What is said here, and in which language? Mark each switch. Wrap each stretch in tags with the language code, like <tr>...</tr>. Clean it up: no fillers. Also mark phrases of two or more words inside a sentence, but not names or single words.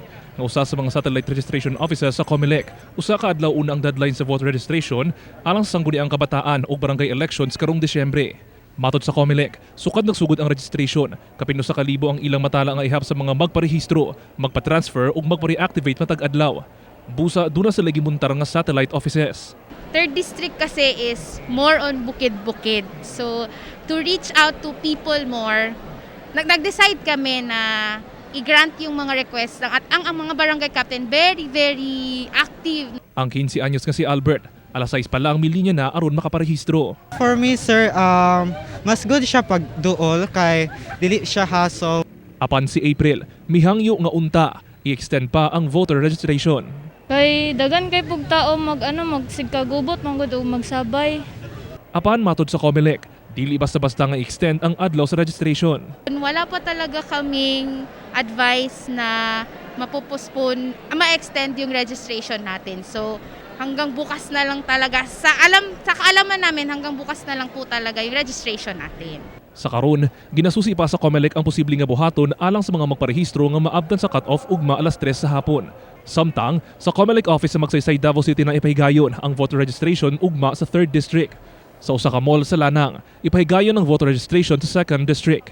<ceb>Nga usa sa mga satellite registration offices sa COMELEC. Usa ka adlaw una ang deadline sa voter registration alang sa sangguniang kabataan ug barangay elections karong Disyembre. Matod sa COMELEC, sukad nagsugod ang registration, kapin sa kalibo ang ilang matala nga ihap sa mga magparehistro, magpa-transfer ug magpa-reactivate matag adlaw. Busa duna sa lagi muntar nga satellite offices.</ceb> <en>3rd district kasi is more on bukid-bukid. So to reach out to people more,</en> <tl>nag-decide kami na i-grant yung mga requests at ang mga barangay captain</tl> <en>very active.</en> <ceb>Ang 15 anyos nga si Albert, alas 6 pa lang milinya na aron makaparehistro.</ceb> <en>For me,</en> <ceb>sir, mas good siya pag duol kay dili siya hassle. Apan si April, mihangyo nga unta, i-extend pa ang voter registration. Kay dagan kay pugtao magsigkagubot manggod o magsabay. Apan matod sa COMELEC, dili basta-basta nga i-extend ang adlaw sa registration.</ceb> <tl>Wala pa talaga kaming advice na ma-extend yung registration natin. So hanggang bukas na lang talaga, sa kaalaman namin hanggang bukas na lang po talaga yung registration natin.</tl> <ceb>Sa karon, ginasusi pa sa COMELEC ang posibleng nga buhaton alang sa mga magparehistro nga maabtan sa cut-off ugma alas 3 sa hapon. Samtang, sa COMELEC office sa Magsaysay, Davao City na ipahigayon ang voter registration ugma sa 3rd District. Sa usa ka mall sa Lanang, ipahigayon ang voter registration sa 2nd District.</ceb>